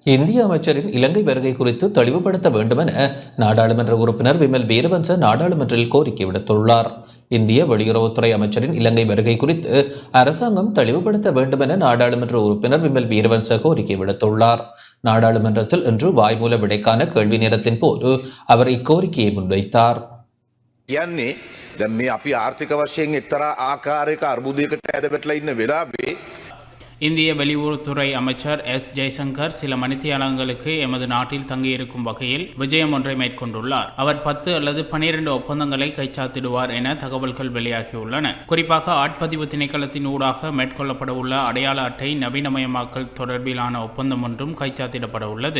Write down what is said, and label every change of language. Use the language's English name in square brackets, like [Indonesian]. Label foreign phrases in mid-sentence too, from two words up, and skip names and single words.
[Tamil] இந்திய அமைச்சரின் இலங்கை வருகை குறித்து தெளிவுபடுத்த வேண்டுமென நாடாளுமன்ற உறுப்பினர் விமல் வீரவன்ச நாடாளுமன்றில் கோரிக்கை விடுத்துள்ளார். இந்திய வெளியுறவுத்துறை அமைச்சரின் இலங்கை வருகை குறித்து அரசாங்கம் தெளிவுபடுத்த வேண்டுமென நாடாளுமன்ற உறுப்பினர் விமல் வீரவன்ச கோரிக்கை விடுத்துள்ளார். நாடாளுமன்றத்தில் இன்று வாய்மூல விடைக்கான கேள்வி நேரத்தின் போது அவர் இக்கோரிக்கையை முன்வைத்தார். [Sinhala] දැන් මේ අපි ආර්ථික වශයෙන් එක්තරා ආකාරයක අර්බුදයකට ඇදපැටලා ඉන්න වෙලාවේ [Tamil] இந்திய வெளியுறவுத்துறை அமைச்சர் எஸ் ஜெய்சங்கர் சில மணித்தியாலங்களுக்கு எமது நாட்டில் தங்கியிருக்கும் வகையில் விஜயம் ஒன்றை மேற்கொண்டுள்ளார். அவர் 10 அல்லது 12 ஒப்பந்தங்களை கைச்சாத்திடுவார் என தகவல்கள் வெளியாகியுள்ளன. குறிப்பாக ஆட்பதிவு திணைக்களத்தின் ஊடாக மேற்கொள்ளப்பட உள்ள அடையாள அட்டை நவீனமயமாக்கல் தொடர்பிலான ஒப்பந்தம் ஒன்றும் கைச்சாத்திடப்பட உள்ளது.